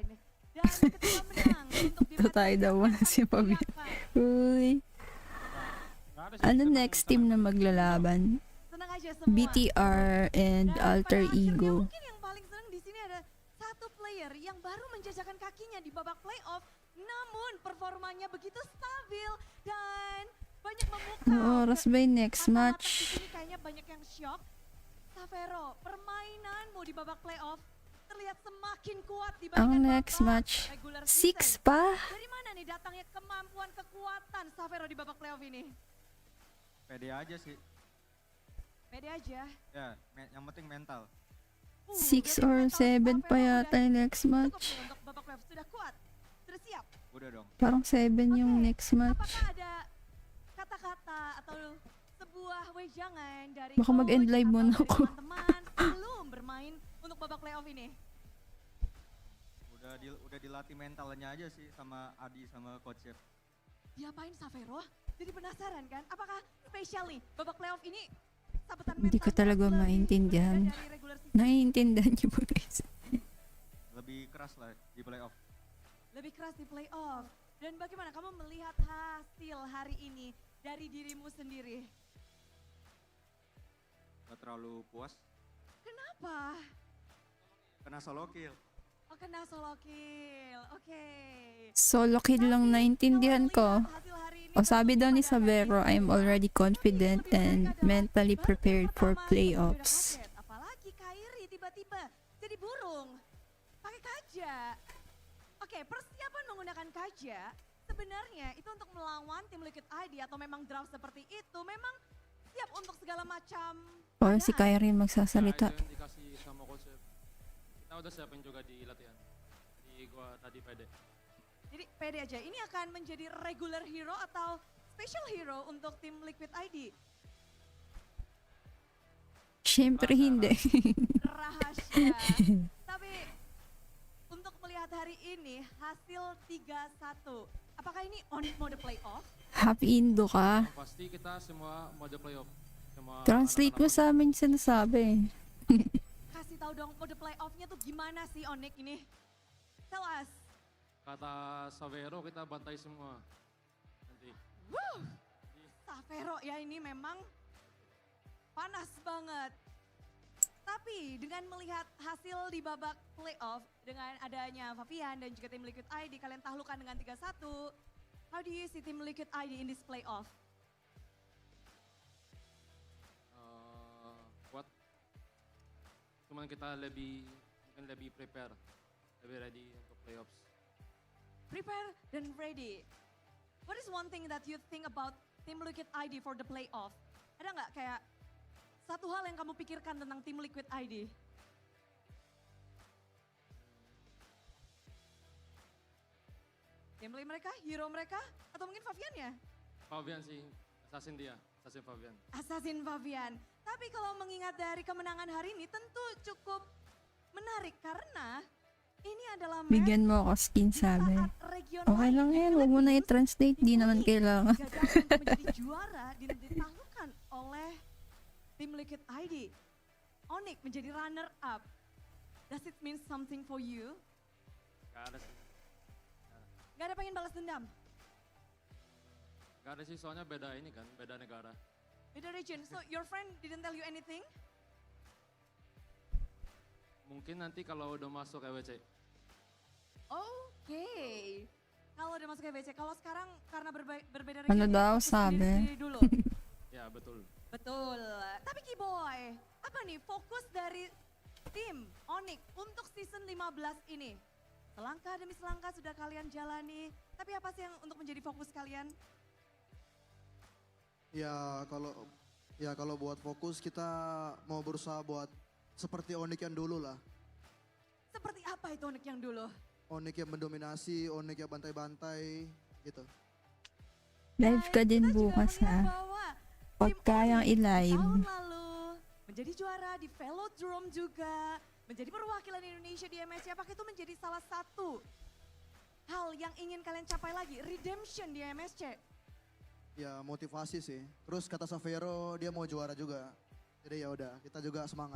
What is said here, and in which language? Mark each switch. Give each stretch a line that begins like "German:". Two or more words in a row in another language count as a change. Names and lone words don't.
Indonesian: Dan ketika menang untuk
Filipino: Ito tayo daw na si Fabian. Uy. Ano next team na maglalaban?
Indonesian: Senang aja semua. BTR and Alter Ego. Mungkin yang paling senang di sini ada satu player yang baru menjajakan kakinya di babak playoff, namun performanya begitu stabil dan banyak memukau.
Filipino: Oras ba yung next match?
Indonesian: Di sini kayaknya banyak yang shock. Savero, permainanmu di babak playoff terlihat semakin kuat dibandingkan
Filipino: Ang next match, 6 pa?
Indonesian: Dari mana nih datangnya kemampuan kekuatan Savero di babak playoff ini? Pede aja sih. Pede aja. Ya, yang penting mental.
Filipino: 6 or 7 pa yata yung next match.
Indonesian: Untuk babak playoff sudah kuat? Sudah siap? Udah dong.
Filipino: Parang 7 yung next match.
Indonesian: Apakah ada kata-kata atau sebuah wejangan dari
Filipino: Baka mag-end live muna ako.
Indonesian: teman-teman belum bermain untuk babak playoff ini? Udah dilatih mentalnya aja sih sama Adi sama coach Chef. Diapain Savero? Jadi penasaran kan? Apakah spesial nih babak playoff ini sabetan
Filipino: Hindi ko talaga maintindihan. Naiintindihan niyo ba, guys?
Indonesian: Lebih keras lah di playoff. Lebih keras di playoff. Dan bagaimana kamu melihat hasil hari ini dari dirimu sendiri? Gak terlalu puas. Kenapa? Kena
English: solo kill.
Indonesian: Oh, kena
English: solo kill.
Indonesian: Oke.
English: Solo kill
Filipino: lang naintindihan ko. O sabi daw ni Savero,
English: I'm already confident and mentally prepared for playoffs.
Indonesian: Apalagi Kairi tiba-tiba jadi burung. Pakai kaja. Oke, persiapan menggunakan kaja sebenarnya itu untuk melawan tim Liquid ID atau memang draft seperti itu memang siap untuk segala macam.
Filipino: O si Kyrie magsasalita.
Indonesian: Nah, itu yang dikasih sama coach. Kita udah siapin juga di latihan. Jadi gua tadi pede. Jadi pede aja. Ini akan menjadi
English: regular hero
Indonesian: atau
English: special hero
Indonesian: untuk tim Liquid ID?
Filipino: Siyempre hindi.
Indonesian: Rahasia. Tapi untuk melihat hari ini hasil 3-1. Apakah ini on mode playoff?
Filipino: Happy Indo ka.
Indonesian: Pasti kita semua mode playoff.
Filipino: Translate mo sa amin sinasabi.
Indonesian: Kasih tahu dong mode playoffnya tuh gimana sih ONIC ini?
English: Tell us.
Indonesian: Kata Savero kita bantai semua. Nanti. Woo! Savero ya ini memang panas banget. Tapi dengan melihat hasil di babak playoff dengan adanya Fabian dan juga tim Liquid ID kalian taklukkan dengan 3-1.
English: How do you see tim Liquid ID in this playoff?
Indonesian: Kuat. Cuman kita mungkin lebih prepare, lebih ready untuk playoffs. Prepare dan ready.
English: What is one thing that you think about tim Liquid ID for the playoff?
Indonesian: Ada nggak kayak satu hal yang kamu pikirkan tentang tim Liquid ID? Gameplay mereka, hero mereka, atau mungkin Fabian ya? Fabian sih, assassin dia, assassin Fabian. Assassin Fabian. Tapi kalau mengingat dari kemenangan hari ini tentu cukup menarik karena ini adalah match
Filipino: Bigyan mo ako skin sabi. Okay lang yan, huwag mo na i-translate, di naman kailangan.
Indonesian: untuk menjadi juara ditaklukkan oleh tim Liquid ID. ONIC menjadi runner up.
English: Does it mean something for you?
Indonesian: Gak ada sih. Gak ada pengen balas dendam? Gak ada sih, soalnya beda ini kan, beda negara. Beda region.
English: So your friend didn't tell you anything?
Indonesian: Mungkin nanti kalau udah masuk EWC. Oke. Kalau udah masuk EWC, kalau sekarang karena berbeda
Filipino: Ano
Indonesian: region,
Filipino: daw
Indonesian: fokus
Filipino: sabi?
Indonesian: sendiri-sendiri dulu. Ya betul. Betul. Tapi Kiboy, apa nih fokus dari tim ONIC untuk season 15 ini? Selangkah demi selangkah sudah kalian jalani, tapi apa sih yang untuk menjadi fokus kalian? Ya kalau buat fokus kita mau berusaha buat seperti ONIC yang dulu lah. Seperti apa itu ONIC yang dulu? ONIC yang mendominasi, ONIC yang bantai-bantai gitu.
Filipino: Live ka din bukas ha. Pag kayang i-live.
Indonesian: Tahun lalu menjadi juara di Velodrome juga, menjadi perwakilan Indonesia di MSC. Apakah itu menjadi salah satu hal yang ingin kalian capai lagi, redemption di MSC? Ya motivasi sih. Terus kata Savero dia mau juara juga. Jadi ya udah kita juga semangat.